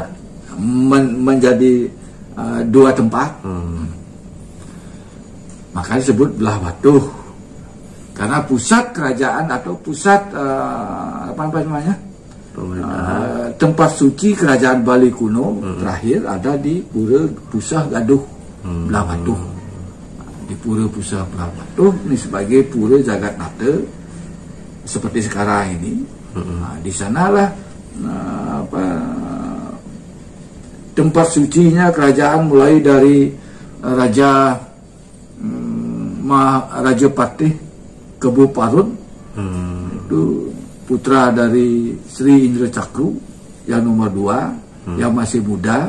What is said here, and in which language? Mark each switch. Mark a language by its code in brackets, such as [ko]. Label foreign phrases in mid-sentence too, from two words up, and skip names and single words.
[id] Menjadi dua tempat. Maka disebut Belah Batuh. Karena pusat kerajaan atau pusat tempat suci kerajaan Bali kuno terakhir ada di Pura Pusah Gaduh Belah Batuh. Di Pura Pusah Belah Batuh ini sebagai Pura Jagatnata seperti sekarang ini. Nah, di sanalah tempat sucinya kerajaan mulai dari Raja Patih Kebu Parun, itu putra dari Sri Indra Cakru yang nomor 2, yang masih muda.